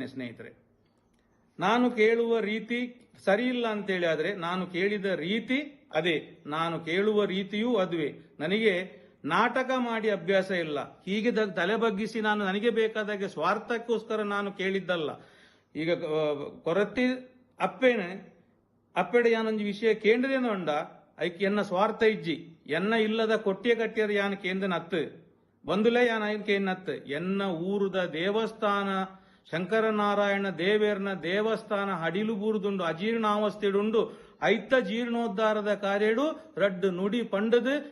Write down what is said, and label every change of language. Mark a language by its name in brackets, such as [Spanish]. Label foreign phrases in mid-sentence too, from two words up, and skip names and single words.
[Kannada] ಸ್ನೇಹಿತರೆ, ನಾನು ಕೇಳುವ ರೀತಿ ಸರಿ ಇಲ್ಲ ಅಂತೇಳಿ ಆದ್ರೆ ನಾನು ಕೇಳಿದ ರೀತಿ ಅದೇ, ನಾನು ಕೇಳುವ ರೀತಿಯೂ ಅದುವೇ. ನನಗೆ ನಾಟಕ ಮಾಡಿ ಅಭ್ಯಾಸ ಇಲ್ಲ. ಹೀಗೆ ತಲೆ ಬಗ್ಗಿಸಿ ನಾನು ನನಗೆ ಬೇಕಾದಾಗೆ ಸ್ವಾರ್ಥಕ್ಕೋಸ್ಕರ ನಾನು ಕೇಳಿದ್ದಲ್ಲ. [Tulu] ಈಗ ಕೊರತಿ ಅಪ್ಪೆಡೆ ಯಾನೊಂದು ವಿಷಯ ಕೇಂದ್ರೇನು ಅಂಡ ಐಕ್ ಎನ್ನ ಸ್ವಾರ್ಥ ಇಜ್ಜಿ ಎನ್ನ ಇಲ್ಲದ ಕೊಟ್ಟಿಯ ಕಟ್ಟಿಯರು ಯಾನ ಕೇಂದ್ರನ ಅತ್ತು ಬಂದುಲೇ ಯಾನ ಕೇನ್ನತ್ತು ಎನ್ನ ಊರುದ ದೇವಸ್ಥಾನ ಶಂಕರನಾರಾಯಣ ದೇವೇರ್ನ ದೇವಸ್ಥಾನ ಹಡಿಲು ಬೂರುದುಂಡು ಅಜೀರ್ಣಾವಸ್ಥೆಡುಂಡು ಐತ ಜೀರ್ಣೋದ್ಧಾರದ ಕಾರ್ಯಡು ರಡ್ಡು ನುಡಿ ಪಂಡದು